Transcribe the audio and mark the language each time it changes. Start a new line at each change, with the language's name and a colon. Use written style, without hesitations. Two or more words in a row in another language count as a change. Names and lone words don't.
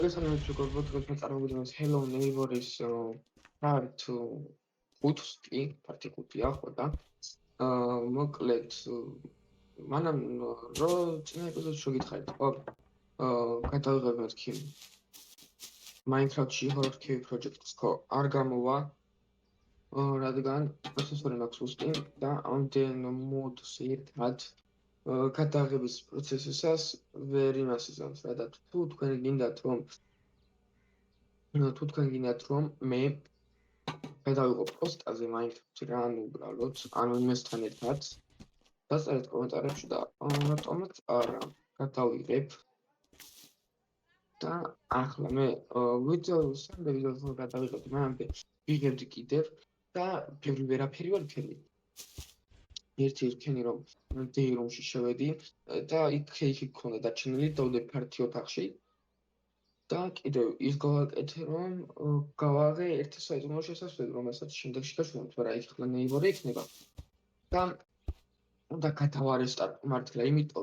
English: Personally,
Georgian: როგორც წარმოგვიდგენს Hello Neighbor-ის part 5-ი, პარტი 5-ია ხო და მოკლედ მანამ რო წინა ეპიზოდში რო გითხარით ხო გადავიღებ მეთქი Minecraft-ში
English: horror cave project-
Georgian: ს ხო არ გამოვა რადგან პროცესორი მაქვს უსტი და ამდენ მოდს ერთად გადაღების პროცესისას ვერ იმასიზამს რა და თუ თქვენ გინდათ რომ მე გადავიღო პოსტაზე Minecraft-ი რა ანუ უბრალოდ ანუ იმასთან ერთად დასწრეთ კომენტარებში და რატომაც არა გადავიღებ და ახლა მე ვიდეოს გადავიღებ მანამდე ვიღებდი კიდევ და ბევრი ვერაფერი ვერ ვქენი ერთი ვქენი რომ
English: day room-
Georgian: ში შევედი და იქ გქონდა დარჩენილი დავდე ფართი ოთახში და კიდევ ის გავაკეთე რომ გავაღე ერთი საიდუმლო შესასვლელი რომელსაც შემდეგში გაშვებთ მაგრამ იქ ახლა neighbor-ი იქნება და უნდა გადავარესტარტო მართლა იმიტომ